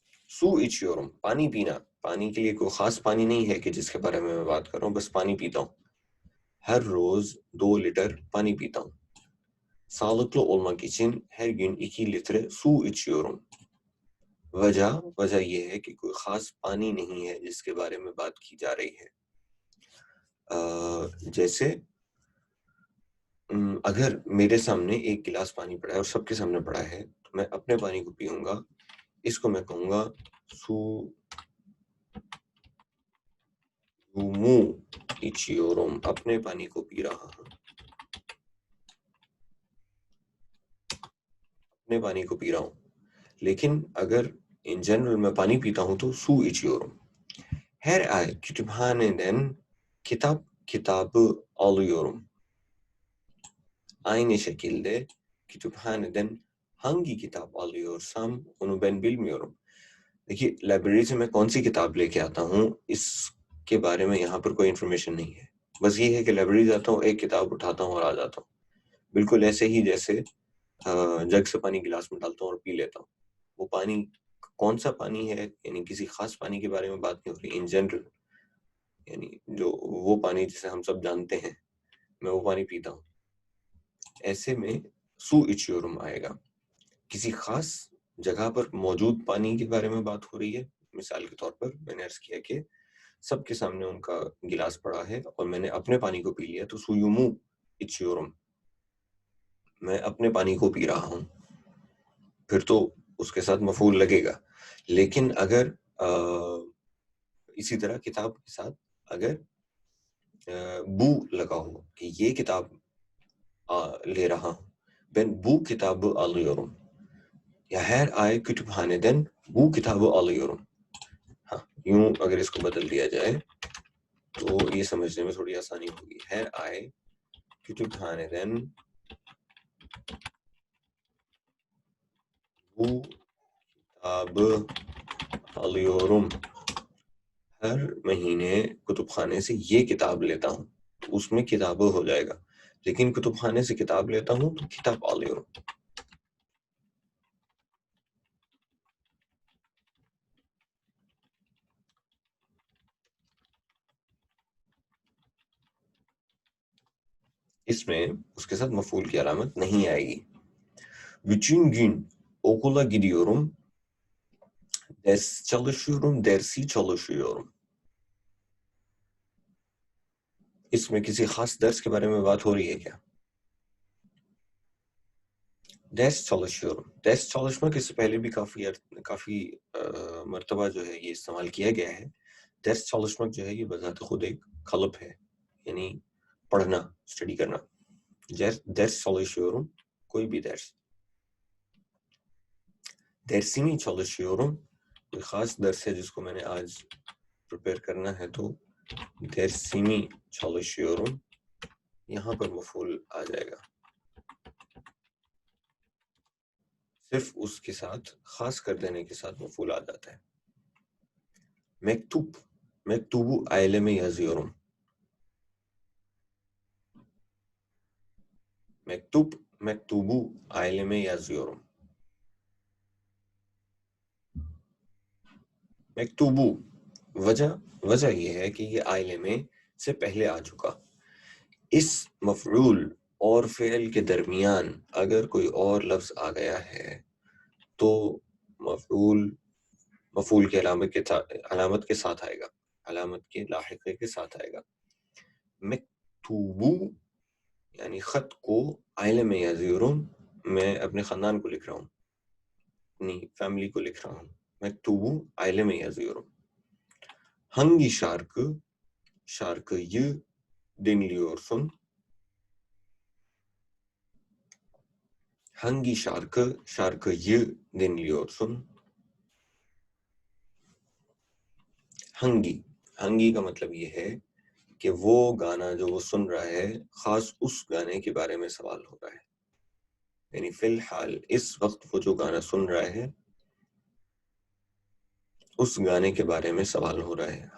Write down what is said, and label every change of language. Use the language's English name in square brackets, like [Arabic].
[Urdu] سو [Turkish] içiyorum, [Urdu] پانی پینا. پانی کے لیے کوئی خاص پانی نہیں ہے کہ جس کے بارے میں بات کر رہا ہوں, بس پانی پیتا ہوں. ہر روز 2 لیٹر پانی پیتا ہوں. [Turkish] Sağlıklı olmak için her gün 2 litre su içiyorum. [Urdu] وجہ یہ ہے کہ کوئی خاص پانی نہیں ہے جس کے بارے میں بات کی جا رہی ہے. جیسے اگر میرے سامنے ایک گلاس پانی پڑا ہے اور سب کے سامنے پڑا ہے تو میں اپنے پانی کو پیوں گا. اس کو میں کہوں گا سومو ایچیورم, اپنے پانی کو پی رہا ہوں, اپنے پانی کو پی رہا ہوں. لیکن اگر ان جنرل میں پانی پیتا ہوں تو سو ایچیورم. [Turkish] Her ay kütüphaneden kitabı alıyorum. Aynı şekilde kütüphaneden hangi kitap alıyorsam onu ben bilmiyorum. [Urdu] دیکھیے لائبریری سے میں کون سی کتاب لے کے آتا ہوں اس کے بارے میں یہاں پر کوئی انفارمیشن نہیں ہے. بس یہ ہے کہ لائبریری جاتا ہوں, ایک کتاب اٹھاتا ہوں اور آ جاتا ہوں. بالکل ایسے ہی جیسے جگ سے پانی گلاس میں ڈالتا ہوں اور پی لیتا ہوں. وہ پانی کون سا پانی ہے, یعنی کسی خاص پانی کے بارے میں بات نہیں ہو رہی, ان جنرل, یعنی جو وہ پانی جسے ہم سب جانتے ہیں, میں وہ پانی پیتا ہوں. ایسے میں سو ایچیورم آئے گا. کسی خاص جگہ پر موجود پانی کے بارے میں بات ہو رہی ہے. مثال کے طور پر میں نے عرض کیا کہ سب کے سامنے ان کا گلاس پڑا ہے اور میں نے اپنے پانی کو پی لیا تو سویومو ایچیورم, میں اپنے پانی کو پی رہا ہوں. پھر تو اس کے ساتھ مفعول لگے گا. لیکن اگر اسی طرح کتاب کے ساتھ اگر بو لگا ہو کہ یہ کتاب لے رہا ہوں, [Turkish] ben bu kitabı alıyorum. [Urdu] یا [Turkish] her ay kütüphaneden bu kitabı alıyorum. [Urdu] ہاں, یوں اگر اس کو بدل دیا جائے تو یہ سمجھنے میں تھوڑی آسانی ہوگی. [Turkish] her ay kütüphaneden bu kitabı alıyorum. [Urdu] ہر مہینے کتب خانے سے یہ کتاب لیتا ہوں, تو اس میں کتابیں ہو جائے گا. لیکن کتب خانے سے کتاب لیتا ہوں تو کتاب [Turkish] alıyorum. [Urdu] اس میں اس کے ساتھ مفعول کی علامت نہیں آئے گی. [Turkish] Bütün gün okula gidiyorum. Ders çalışıyorum, dersi çalışıyorum. [Urdu] اس میں کسی خاص درس کے بارے میں بات ہو رہی ہے کیا؟ [Turkish] Ders çalışıyorum. [Urdu] Ders çalışmak اس سے پہلے بھی کافی مرتبہ جو ہے یہ استعمال کیا گیا ہے. Ders çalışmak جو ہے یہ بذات خود ایک قلب ہے, یعنی پڑھنا, اسٹڈی کرنا. [Turkish] Ders çalışıyorum, [Urdu] کوئی بھی درس. [Turkish] Dersimi çalışıyorum, [Urdu] کوئی خاص درس ہے جس کو میں نے آج پریپیئر کرنا ہے تو [Turkish] dersimi çalışıyorum, [Urdu] یہاں پر مفعول آ جائے گا. صرف اس کے ساتھ خاص کر دینے کے ساتھ مفعول آ جاتا ہے. [Turkish] mektubu aileme yazıyorum. mektubu aileme yazıyorum. [Urdu] mektubu وجہ یہ ہے کہ یہ آئلے میں سے پہلے آ چکا. اس مفعول اور فعل کے درمیان اگر کوئی اور لفظ آ گیا ہے تو مفعول کے علامت کے ساتھ آئے گا, علامت کے لاحقے کے ساتھ آئے گا. مکتوبو یعنی خط کو, آئلے میں یزیرون میں اپنے خاندان کو لکھ رہا ہوں, اپنی فیملی کو لکھ رہا ہوں. مکتوبو آئلے میں یزیرون. [Turkish] Hangi şarkıyı dinliyorsun? Hangi şarkıyı dinliyorsun? [Urdu] ہنگی کا مطلب یہ ہے کہ وہ گانا جو وہ سن رہا ہے خاص اس گانے کے بارے میں سوال ہو رہا ہے. یعنی فی الحال اس وقت وہ جو گانا سن رہا ہے اس گانے کے بارے میں سوال ہو رہا ہے.